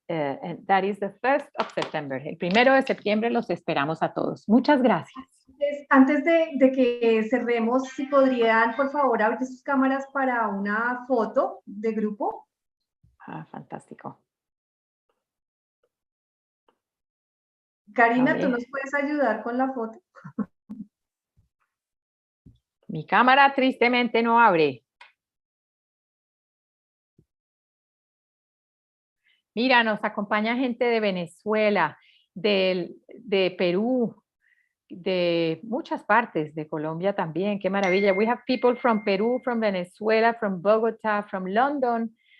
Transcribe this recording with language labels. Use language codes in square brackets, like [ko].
[en] And that is the 1st of September. [es] El 1 de septiembre los esperamos a todos. Muchas gracias. Antes de que cerremos, si podrían, por favor, abrir sus cámaras para una foto de grupo. Fantástico. Karina, ¿tú nos puedes ayudar con la foto? Mi cámara tristemente no abre. Mira, nos acompaña gente de Venezuela, de Perú, de muchas partes, de Colombia también. Qué maravilla. [en] We have people from Peru, from Venezuela, from Bogotá, from London.